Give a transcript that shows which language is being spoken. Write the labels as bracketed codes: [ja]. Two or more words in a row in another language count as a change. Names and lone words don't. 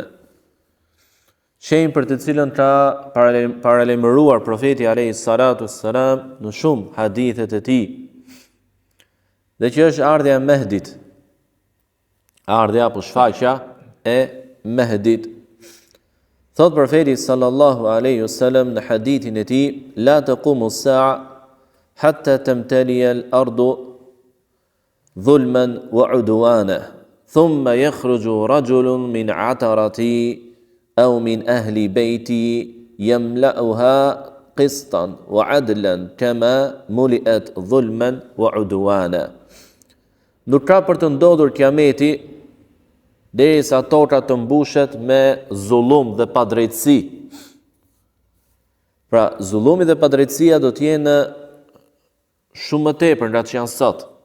[sq] Shenjë për të cilën ka paralajmëruar profeti [ar] عليه الصلاة والسلام [sq] në shumë hadithet e tij. Dhe që është ardhja e Mehdit. Ardhja apo shfaqja e Mehdit. Thot profeti [ar] صلى الله عليه وسلم [sq] në hadithin e tij: [ar] "لا تقوم الساعة حتى تمتلئ الأرض ظلما وعدوانا ثم يخرج رجل من عترتي أو من أهل بيتي يملأها قسطا وعدلا كما ملئت ظلما وعدوانا." [sq] Nuk ka për të ndodhur Kiameti derisa toka të mbushet me zullum dhe padrejtësi. Pra, zullumi dhe padrejtësia do të jenë shumë më tepër nga që janë sot.